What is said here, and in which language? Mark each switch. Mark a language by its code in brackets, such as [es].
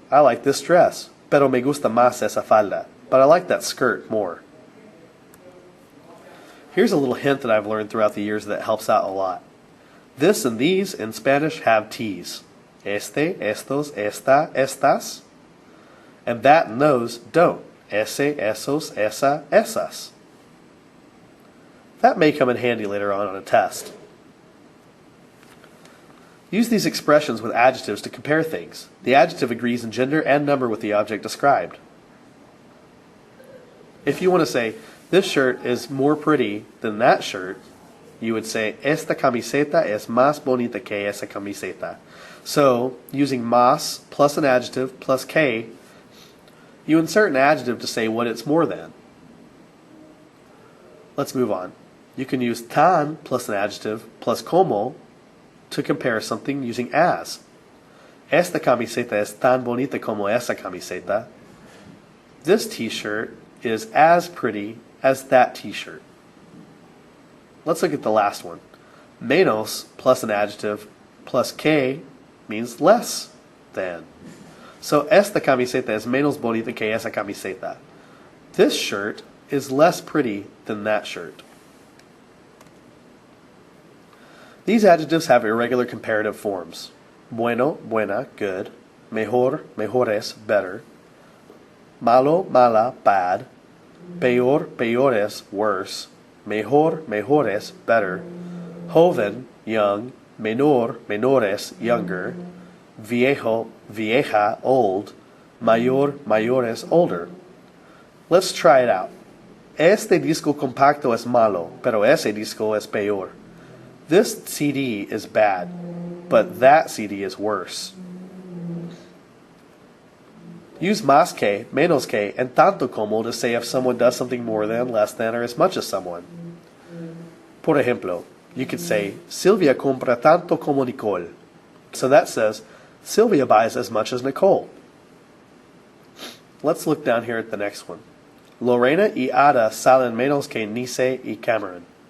[es] I like this dress, pero me gusta más esa falda. [en] But I like that skirt more. Here's a little hint that I've learned throughout the years that helps out a lot. This and these in Spanish have T's. Este, estos, esta, estas. And that and those don't. Ese, esos, esa, esas. That may come in handy later on a test. Use these expressions with adjectives to compare things. The adjective agrees in gender and number with the object described. If you want to say, this shirt is more pretty than that shirt, you would say, esta camiseta es más bonita que esa camiseta. So, using más plus an adjective plus que, you insert an adjective to say what it's more than. Let's move on. You can use tan plus an adjective plus como to compare something using as. [es] Esta camiseta es tan bonita como esa camiseta. [en] This t-shirt is as pretty as that t-shirt. Let's look at the last one. Menos plus an adjective plus que means less than. [es] So esta camiseta es menos bonita que esa camiseta. [en] This shirt is less pretty than that shirt. These adjectives have irregular comparative forms. [es] Bueno, buena, good. Mejor, mejores, better. Malo, mala, bad. Peor, peores, worse. Mejor, mejores, better. Joven, young. Menor, menores, younger. Viejo, vieja, old. [en] Mayor, mayores, older. Let's try it out. [es] Este disco compacto es malo, pero ese disco es peor. [en] This CD is bad, but that CD is worse. Use más que, menos que, and tanto como to say if someone does something more than, less than, or as much as someone. Por ejemplo, you could say, Silvia compra tanto como Nicole. So that says, Sylvia buys as much as Nicole. Let's look down here at the next one. [es] Lorena y Ada salen menos que Nice y Cameron.